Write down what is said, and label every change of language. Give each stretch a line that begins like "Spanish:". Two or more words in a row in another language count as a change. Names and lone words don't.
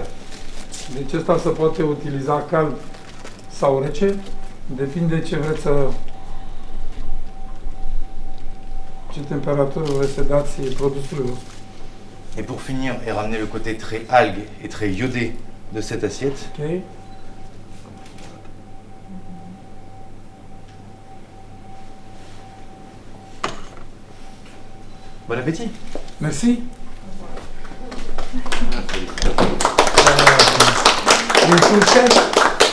Romanian: Deci ăsta se poate utiliza cald sau rece, depinde ce vreți ce temperatură vreți să dați produsului vostru.
French: Et pour finir et ramener le côté très algue et très iodé de cette assiette, Ok? bon appétit! Merci! Une fourchette.